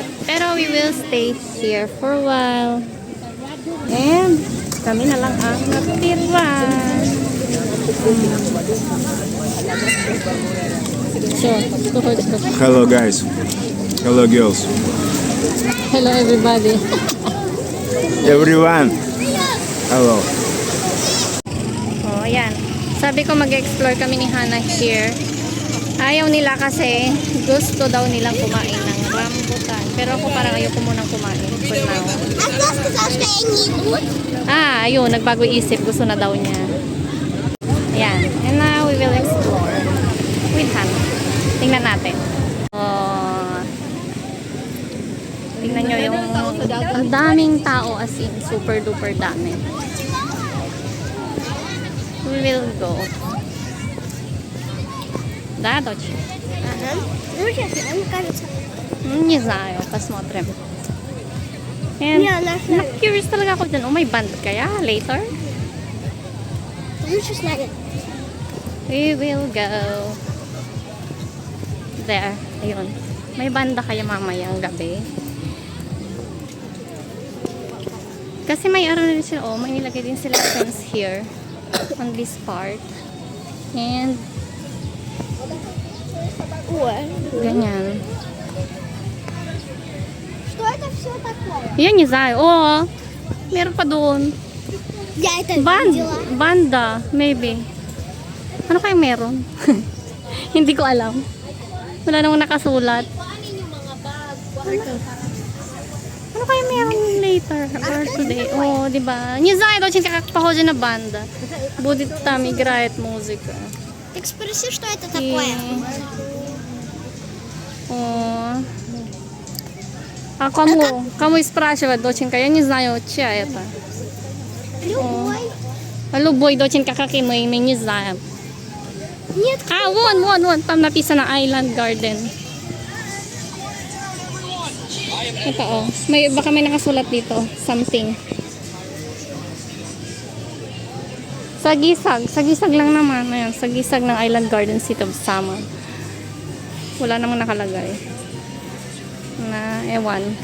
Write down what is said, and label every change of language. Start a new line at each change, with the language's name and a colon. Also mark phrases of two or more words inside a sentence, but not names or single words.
English: Pero we will stay here for a while.
Filipino: And kami na lang ang natira.
English: Hello guys. Hello girls. Hello everybody. Everyone. Hello.
Filipino: Oh, ayan. Sabi ko mag-explore kami ni Hana here. Ayaw nila kasi gusto daw nilang kumain ng rambutan. Pero ako parang ayoko munang kumain
English: for now.
Filipino: Ayun, nagbago isip. Gusto na daw niya. Ayan.
English: And now we will explore with Hana.
Filipino: Tingnan natin. Oh. Tingnan nyo yung ang daming tao,
English: as in super duper dami. We will go.
Russian: Да, дочь? Ага. Ну, честно, мне кажется. Не знаю, посмотрим.
Filipino: And, na-curious talaga ako dyan. Oh, may band kaya later?
Russian: Лучше снять.
English: We will go there.
Filipino: Ayun. May banda kaya mamayang gabi. Kasi may rin sila. Oh, may nilagay din sila
English: fence here on this part.
Filipino: And ganyan.
Russian: Что это все такое? Я не знаю.
Filipino: Oo. Meron pa doon.
Russian: Я это видела.
Filipino: Banda. Maybe. Ano kayang meron? Hindi ko alam. Wala namang nakasulat. Ano kaya meron
English: later or today?
Filipino: Oh, di ba?
Russian: Не знаю, очень как похоже на банда. Будет там играет музыка. Так спроси, что это такое. О. А кому и спрашивать, доченька? Я не знаю, чья это. Любой. Любой, доченька, как и мы не знаем. Нет, А, вон, там написано Island Garden. Ito, oh.
Filipino: Baka may nakasulat dito. Something. Sagisag lang naman. Ayan, sagisag ng Island Garden City of Samar. Wala namang nakalagay. Na, ewan.